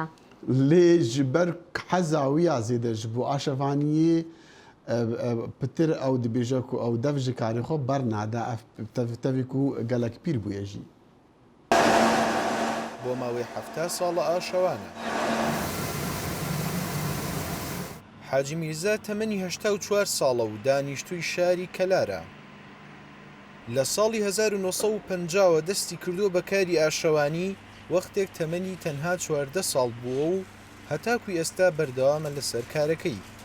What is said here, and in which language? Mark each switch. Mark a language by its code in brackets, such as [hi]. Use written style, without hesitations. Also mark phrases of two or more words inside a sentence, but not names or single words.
[ku] لێ ji ber hezawîya zêde ji bo aşevaniyê pitir ew dibêje ku ew dev ji karê xwe bernade ev tevî ku gelek pîr bûye jî. [ckb] بۆ ماوەی 7 ساڵە ئاشەوانە. حاجی میرزا تەمەنی 84 ساڵە و دانیشتووی شاری کەلارە. لە ساڵی 1950 دەستی کردو بە کاری ئاشەوانی وەختێک تەمەنی تەنها 14 ساڵ بووە و هەتاکوی ئێستا بەردەوامە لەسەر کارەکەی.